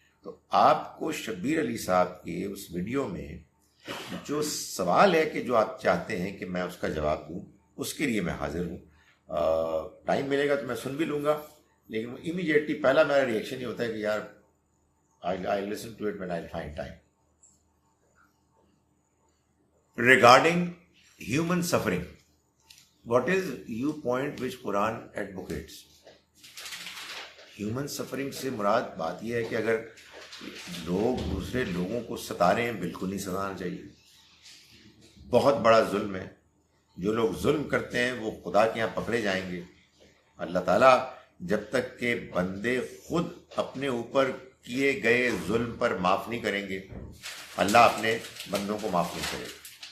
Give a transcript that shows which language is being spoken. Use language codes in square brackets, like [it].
[ur] تو آپ کو شبیر علی صاحب کے اس ویڈیو میں جو سوال ہے کہ جو آپ چاہتے ہیں کہ میں اس کا جواب دوں, اس کے لیے میں حاضر ہوں. ٹائم ملے گا تو میں سن بھی لوں گا, لیکن امیڈیٹلی پہلا میرا ریئیکشن یہ ہوتا ہے کہ یار [en] I listen to it when I find time. Regarding human suffering, what is your point which Quran advocates? [ur] Human suffering سے مراد بات یہ ہے کہ اگر لوگ دوسرے لوگوں کو ستا رہے ہیں, بالکل نہیں ستانا چاہیے. بہت بڑا ظلم ہے. جو لوگ ظلم کرتے ہیں وہ خدا کے یہاں پکڑے جائیں گے. اللہ تعالیٰ جب تک کہ بندے خود اپنے اوپر کیے گئے ظلم پر معاف نہیں کریں گے, اللہ اپنے بندوں کو معاف نہیں کرے گا.